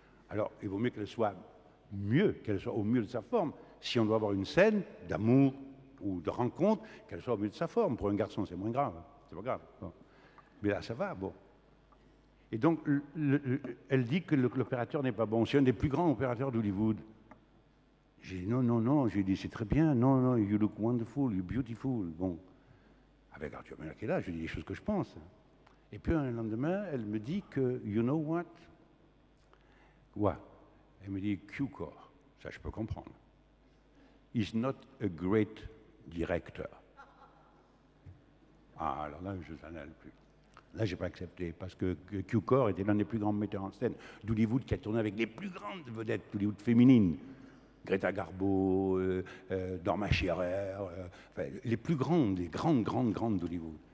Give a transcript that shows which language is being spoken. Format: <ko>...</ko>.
<fr>Alors, il vaut mieux qu'elle soit mieux, qu'elle soit au mieux de sa forme. Si on doit avoir une scène d'amour ou de rencontre, qu'elle soit au mieux de sa forme. Pour un garçon, c'est moins grave. C'est pas grave. Bon. Mais là, ça va, bon. Et donc, elle dit que l'opérateur n'est pas bon. C'est un des plus grands opérateurs d'Hollywood. J'ai dit non. J'ai dit, c'est très bien.</fr> <en>Non, you look wonderful, you're beautiful.</en> <fr>Bon. Avec Arthur Miller qui est là, je dis des choses que je pense. Et puis, un lendemain, elle me dit que,</fr> <en>you know what?</en> <fr>Ouais. Elle me dit Cukor. Ça, je peux comprendre.</fr> <en>He's not a great director.</en> <fr>Ah, alors là, je n'en ai plus. Là, je n'ai pas accepté, parce que Cukor était l'un des plus grands metteurs en scène d'Hollywood qui a tourné avec les plus grandes vedettes d'Hollywood féminines. Greta Garbo, Norma Shearer, enfin, les plus grandes, les grandes d'Hollywood.</fr>